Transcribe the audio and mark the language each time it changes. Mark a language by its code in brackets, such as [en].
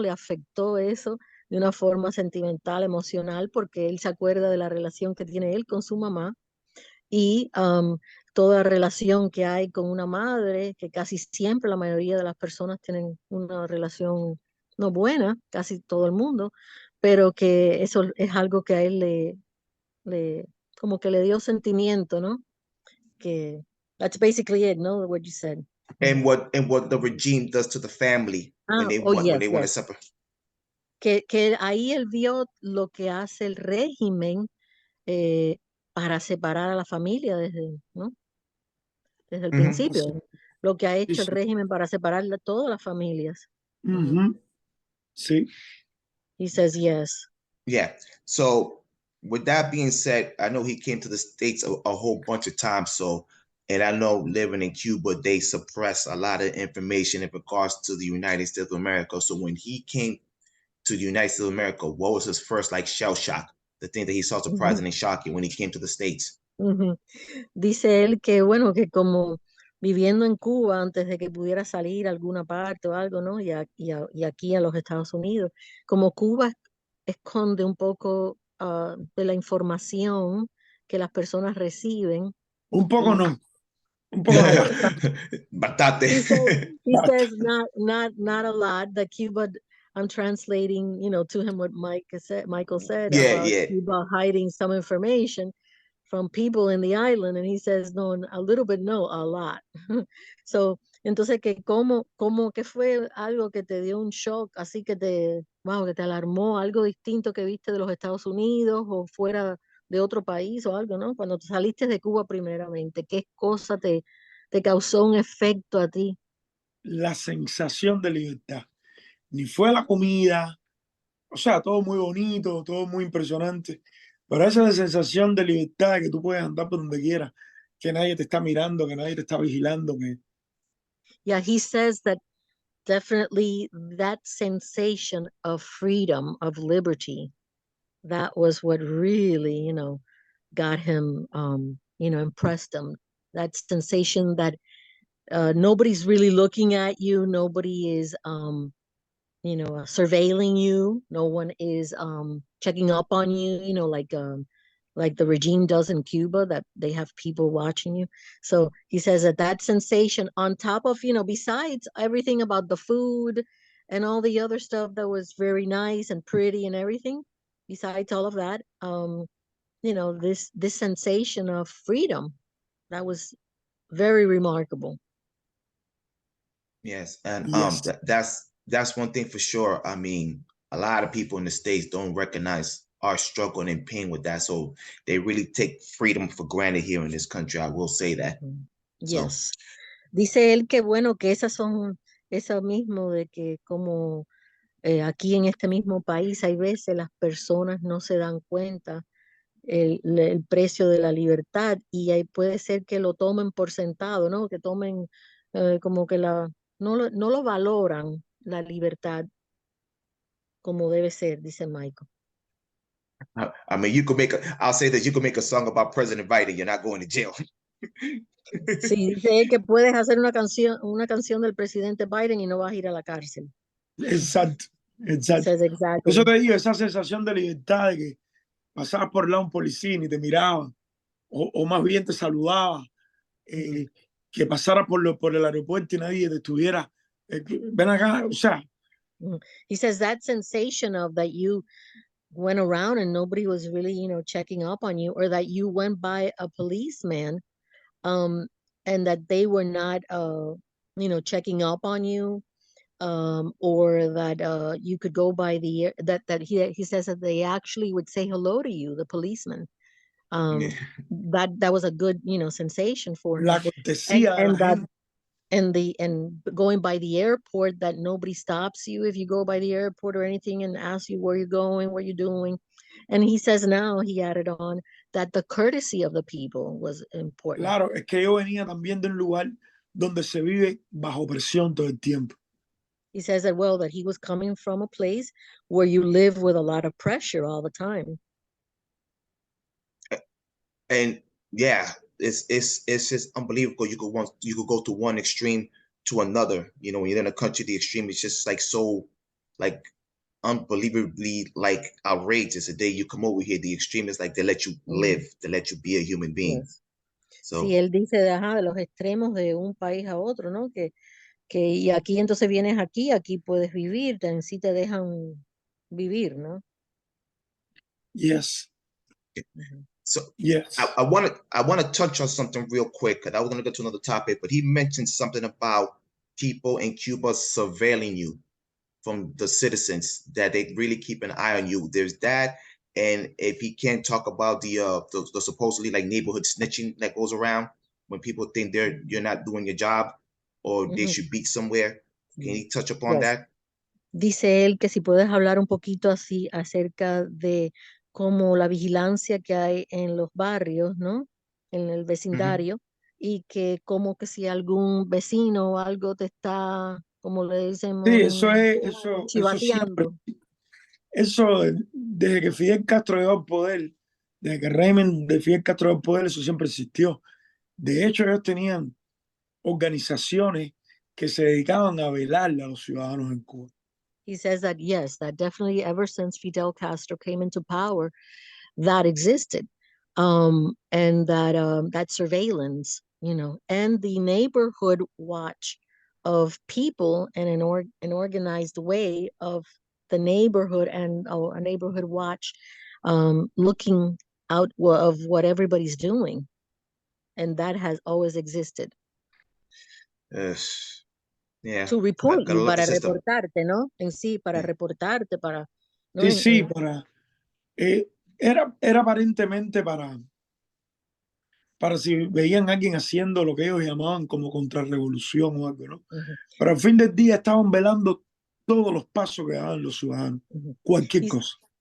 [es] Le afectó eso de una forma sentimental, emocional, porque él se acuerda de la relación que tiene él con su mamá y toda relación que hay con una madre, que casi siempre la mayoría de las personas tienen una relación no buena, casi todo el mundo, pero que eso es algo que a él como que le dio sentimiento, ¿no? [en] Que that's basically it, ¿no? What you said. And what the regime does to the family when they want to separate. [es] Que ahí él vio lo que hace el régimen para separar a la familia ¿no? Desde el principio. Lo que ha hecho el régimen para separar todas las familias. Sí. [en] He says yes. Yeah. So with that being said, I know he came to the States a whole bunch of times. So, and I know living in Cuba, they suppress a lot of information in regards to the United States of America. So when he came to the United States of America, what was his first like shell shock? The thing that he saw surprising and shocking when he came to the States. [es] Dice él que bueno, que como viviendo en Cuba antes de que pudiera salir a alguna parte o algo, ¿no? Y aquí a los Estados Unidos, como Cuba esconde un poco de la información que las personas reciben. Un poco no. Un poco no. Bastante. [en] He says not a lot. That Cuba, I'm translating, to him what Michael said about Cuba hiding some information from people in the island, and he says no, a little bit, no, a lot. [es] So, entonces que como que fue algo que te dio un shock, así que que te alarmó, algo distinto que viste de los Estados Unidos o fuera de otro país o algo, ¿no? Cuando saliste de Cuba primeramente, ¿qué cosa te causó un efecto a ti? La sensación de libertad. Ni fue la comida, o sea, todo muy bonito, todo muy impresionante, pero esa es la sensación de libertad, de que tú puedes andar por donde quieras, que nadie te está mirando, que nadie te está vigilando. [en] Yeah, he says that definitely that sensation of freedom, of liberty, that was what really, got him, impressed him. That sensation that nobody's really looking at you, nobody is surveilling you, no one is checking up on you, like the regime does in Cuba, that they have people watching you. So he says that sensation, on top of, besides everything about the food and all the other stuff that was very nice and pretty and everything, besides all of that, this sensation of freedom, that was very remarkable. Yes, and Yes. that's one thing for sure. I mean, a lot of people in the States don't recognize our struggle and pain with that, so they really take freedom for granted here in this country. I will say that. Yes. [es] Dice él que bueno, que eso mismo de que como aquí en este mismo país hay veces las personas no se dan cuenta el precio de la libertad y ahí puede ser que lo tomen por sentado, ¿no? Que tomen como que no lo valoran la libertad. como debe ser, dice Michael. [en] I mean, I'll say that you could make a song about President Biden. You're not going to jail. [es] Sí, dice él que puedes hacer una canción del presidente Biden y no vas a ir a la cárcel. Exacto, exacto. [en] Says exactly. [es] Eso te digo, esa sensación de libertad de que pasabas por lado un policía y te miraba, o más bien te saludaba, que pasara por el aeropuerto y nadie te estuviera, ven acá, o sea. [en] He says that sensation of that you went around and nobody was really, checking up on you, or that you went by a policeman, and that they were not, checking up on you, or that you could go by that he says that they actually would say hello to you, the policeman. That was a good, sensation for [es] La [en] him. [es] cortesía de la gente. [en] And going by the airport, that nobody stops you if you go by the airport or anything and asks you where you're going, what you're doing. And he says now, he added on, that the courtesy of the people was important. [es] Claro, es que yo venía también de un lugar donde se vive bajo presión todo el tiempo. [en] He says that, well, that he was coming from a place where you live with a lot of pressure all the time. And yeah, it's just unbelievable. You could go to one extreme to another. You know, when you're in a country, the extreme is just like so, like unbelievably like outrageous. The day you come over here, the extreme is like they let you live, they let you be a human being. Yes. So [es] sí, él dice de los extremos de un país a otro, ¿no? Que y aquí entonces vienes aquí puedes vivir, sí te dejan vivir, ¿no? [en] Yes. So yes. I want to touch on something real quick, because I was going to go to another topic, but he mentioned something about people in Cuba surveilling you from the citizens, that they really keep an eye on you. There's that. And if he can't talk about the supposedly like neighborhood snitching that goes around when people think you're not doing your job, or they should be somewhere. Can he touch upon that? [es] Dice él que si puedes hablar un poquito así acerca de cómo la vigilancia que hay en los barrios, ¿no? En el vecindario, y que como que si algún vecino o algo te está, como le decimos, sí, eso chivateando. Eso desde que Fidel Castro llegó al poder, desde que el régimen de Fidel Castro llegó al poder, eso siempre existió. De hecho, ellos tenían organizaciones que se dedicaban a velarle a los ciudadanos en Cuba. [en] He says that, yes, that definitely ever since Fidel Castro came into power, that existed. And that surveillance, and the neighborhood watch of people, and an organized way of the neighborhood, and a neighborhood watch, looking out of what everybody's doing. And that has always existed. Yes. Yeah. To report you, [es] para reportarte, ¿no? En sí, para reportarte, para... ¿no? Sí, para... era aparentemente para si veían a alguien haciendo lo que ellos llamaban como contrarrevolución o algo, ¿no? Pero al fin del día estaban velando todos los pasos que daban los ciudadanos, cualquier cosa.